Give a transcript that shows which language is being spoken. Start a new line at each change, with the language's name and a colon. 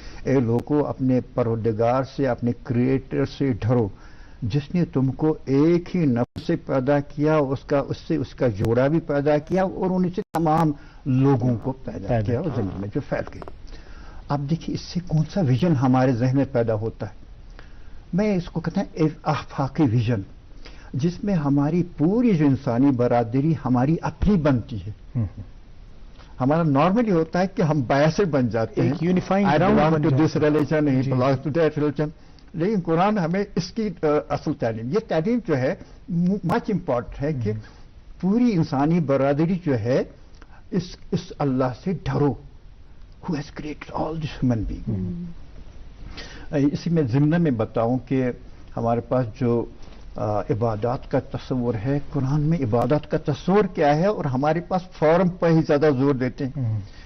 Urdu: اے لوگوں اپنے پروردگار سے، اپنے کریٹر سے ڈرو جس نے تم کو ایک ہی نفس سے پیدا کیا، اس سے اس کا جوڑا بھی پیدا کیا اور ان سے تمام لوگوں کو پیدا کیا اور زمین میں جو پھیل گئی. اب دیکھیے اس سے کون سا ویژن ہمارے ذہن میں پیدا ہوتا ہے. میں اس کو کہتا ہوں ایک آفاقی ویژن جس میں ہماری پوری جو انسانی برادری ہماری اپنی بنتی ہے. ہمارا نارملی ہوتا ہے کہ ہم بایسر بن جاتے ہیں،
English: I don't belong to this religion, he belongs to that religion.
Urdu: لیکن قرآن ہمیں اس کی اصل تعلیم، یہ تعلیم جو ہے مچ امپورٹنٹ ہے کہ پوری انسانی برادری جو ہے اس اللہ سے ڈرو
English: who has created all this human being.
Urdu: اسی میں ضمن میں بتاؤں کہ ہمارے پاس جو عبادات کا تصور ہے، قرآن میں عبادت کا تصور کیا ہے اور ہمارے پاس فارم پر ہی زیادہ زور دیتے ہیں.